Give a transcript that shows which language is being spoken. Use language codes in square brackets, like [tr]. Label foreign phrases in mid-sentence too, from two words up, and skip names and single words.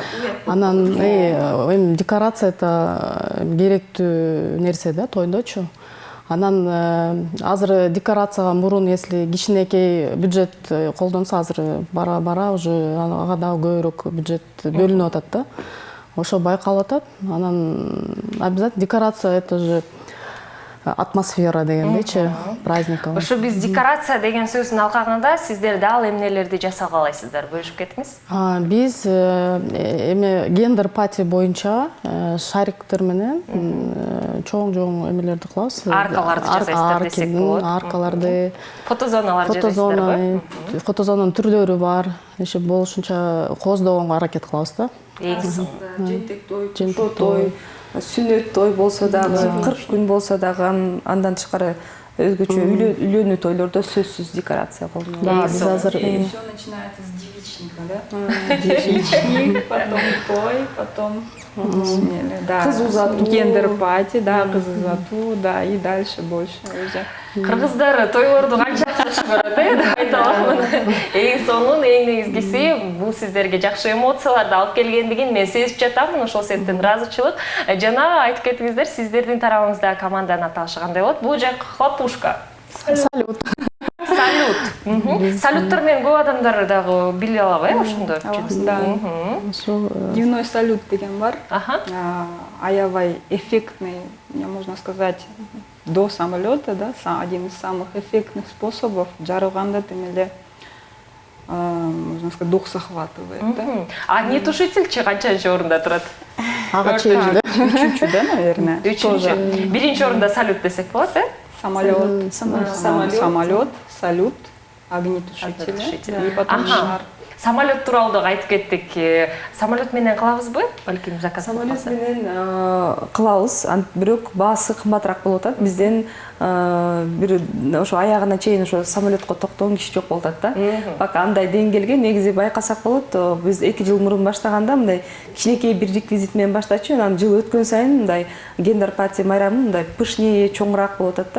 [ky] Анан эми декорация это керектүү нерсе да тойдочу. Анан азыр декорацияга мурун если кичинекей бюджет колдонсо, азыр бара уже ага дагы көбүрөөк бюджет бөлүнүп атат да. Ошо байкалып атат. Анан обязательно декорация [ru] это же [ky] атмосфера дегендейчи, праздников. Ошо биз декорация деген сөздүн алкагында сиздер дал эмнелерди жасагалайсыздар? Бөлүшүп кетиңиз. Биз эми гендер пати боюнча шариктер менен чоң эмелерди кылабыз. Аркаларды жасайсыздар десек болот. Аркаларды, фотозоналарды жасайсыздарбы? Фотозонанын түрлөрү бар. Иши болушунча кооздогонго аракет кылабыз да. Жентек той, кошо той, сүнөт той болсо дагы, 40 күн болсо дагы, андан тышкары өзгөчө үйлөнүү тойлордо сөзсүз декорация колдонулат. Да, биз азыр [ru] Все начинается с девичника, да? Девичник, потом той, потом [ky] кыз узатуу, гендер пати, да, кыз узатуу, да, [ru] и дальше больше уже. [ky] Кыргыздар тойлорду канча жакшы көрөт, деп айта аламын. Эң сонун, эң негизгиси бул сиздерге жакшы эмоцияларды алып келгендигин мен сезип жатамын. Ошол себептен ыраазычылык. Жана айтып кетиңиздер, сиздердин тарабыңызда команданын аталышы кандай болот? Бул жак хлопушка. салют. Салют. Салюттар менен көп адамдар дагы биле алат, ошондо. Да. [ru] Дневной салют [ky] деген бар. [ru] Аябай эффектный, можно сказать, до самолета, да, один из самых эффектных способов. [ky] Жарылганда тем эле, [ru] можно сказать, дух захватывает, да. [ky] Огнетушительчи канчанчы орунда турат? Ага чейинчи, Үчүнчү, да, наверное. Үчүнчү. Биринчи орунда салют десек болот, [ru] Самолет, салют, огнетушители, и потом шар. [ky] самолет тууралуу да айтып кеттик. Самолет менен кылабызбы? Балким заказ. Самолет менен кылабыз, бирок баасы кымбатыраак болуп атат. Бизден бир ошо аягына чейин ошо самолетко токтогон киши жок болуп атат да. Пока андай деңгээлге негизи байкасак болот. Биз 2 жыл мурун баштаганда мындай кичинекей бир реквизит менен баштачу, анан жыл өткөн сайын мындай гендер пати майрамы мындай пышнее, чоңураак болуп атат да.